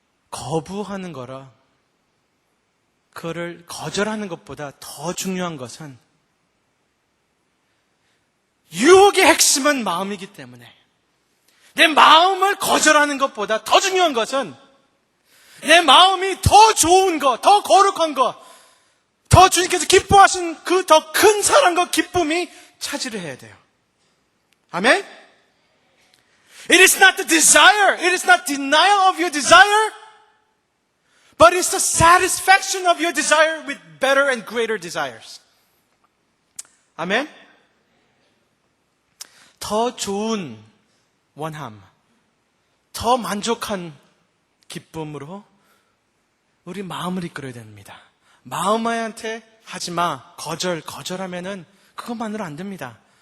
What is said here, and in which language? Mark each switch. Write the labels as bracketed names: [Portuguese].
[Korean] 거부하는 거라 그거를 거절하는 것보다 더 중요한 것은 유혹의 핵심은 마음이기 때문에 내 마음을 거절하는 것보다 더 중요한 것은 내 마음이 더 좋은 것, 더 거룩한 것, 더 주님께서 기뻐하신 그 더 큰 사랑과 기쁨이 차지를 해야 돼요. 아멘? [English] It is not the desire, it is not denial of your desire, but it's the satisfaction of your desire with better and greater desires. [Korean] 아멘? 더 좋은 원함, 더 만족한 기쁨으로 우리 마음을 이끌어야 됩니다. 마음한테 하지마, 거절하면은 그것만으로 안 됩니다.